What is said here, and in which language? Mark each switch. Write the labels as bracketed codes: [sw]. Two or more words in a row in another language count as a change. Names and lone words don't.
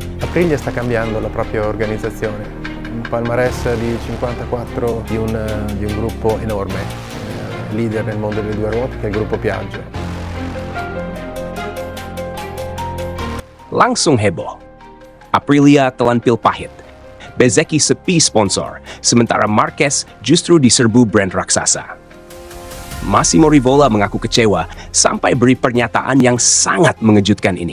[it] Aprilia sta cambiando la propria organizzazione, un palmarès di 54 di un gruppo enorme, leader nel mondo delle due ruote, che è il gruppo Piaggio. [id] Langsung heboh. Aprilia telan pil pahit. Bezzecchi sepi sponsor, sementara Marquez justru diserbu brand raksasa. Massimo Rivola mengaku kecewa sampai beri pernyataan yang sangat mengejutkan ini.